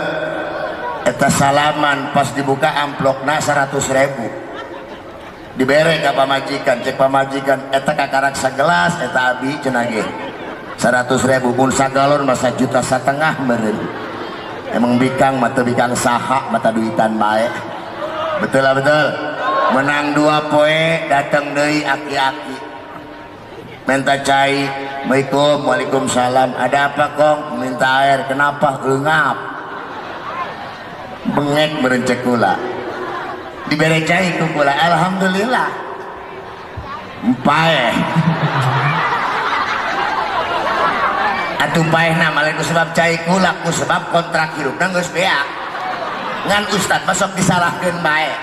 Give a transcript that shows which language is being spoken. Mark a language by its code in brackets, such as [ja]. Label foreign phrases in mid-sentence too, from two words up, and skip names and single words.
[su] Eta salaman pas dibuka amplopna 100.000 dibere ka pamajikan, cek pamajikan eta kakarak sagelas eta abi cenah ge 100.000 mun sagalon masa 1,5 juta meureun. Emang bikang mata bikang saha mata duitan bae. [id] Betul lah betul. [su] Menang 2 poe datang deui aki-aki minta cai. [ar] السلام عليكم وعليكم السلام. [id] Ada apa kong? Minta air. Kenapa? [su] Eungap bengek berencek kula dibere cai ku kula, alhamdulillah paeh atuh paehna mah ku sebab cai kula, ku sebab kontrak hirupna geus beak ngan ustad masuk disalahkeun bae